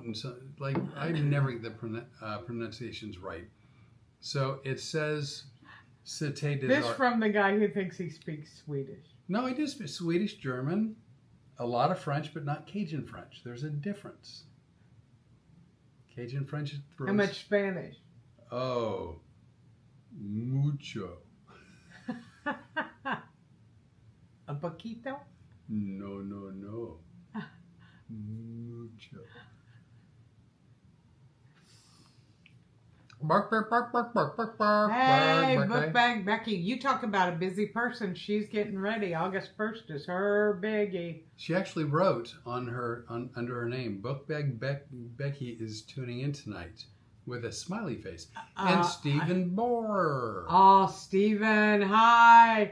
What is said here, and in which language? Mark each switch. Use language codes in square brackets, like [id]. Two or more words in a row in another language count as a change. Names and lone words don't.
[en] And so, like, I never get the pronunciations right. So it says Cité des Arts. This from the guy who thinks he speaks Swedish. No, I do speak Swedish, German, a lot of French, but not Cajun French. There's a difference. Cajun French throws... How much Spanish? Oh, mucho. [es] A poquito? [en] No, no, no. Mucho. Bark, bark, bark, bark, bark, bark, bark. Hey, bark, book bag Becky, you talk about a busy person. She's getting ready. August 1st is her biggie. She actually wrote under her name, Book Bag Becky is tuning in tonight with a smiley face. And Stephen Bohr. Oh, Stephen, hi.